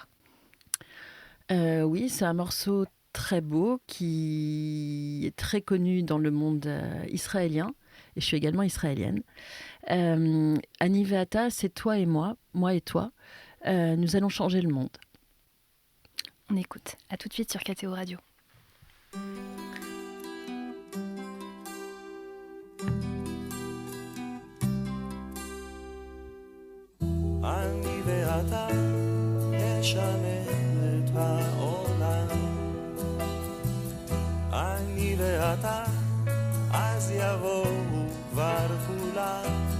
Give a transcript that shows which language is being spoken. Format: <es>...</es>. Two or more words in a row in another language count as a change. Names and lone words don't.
<fr>Oui, c'est un morceau très beau qui est très connu dans le monde israélien. Et je suis également israélienne.</fr> <he>אני ואתה,</he> <fr>c'est toi et moi et toi. Nous allons changer le monde. On écoute. À tout de suite sur KTO Radio.</fr> <he>אני ואתה נשנה את העולם. אני ואתה אז יבואו כבר כולם.</he>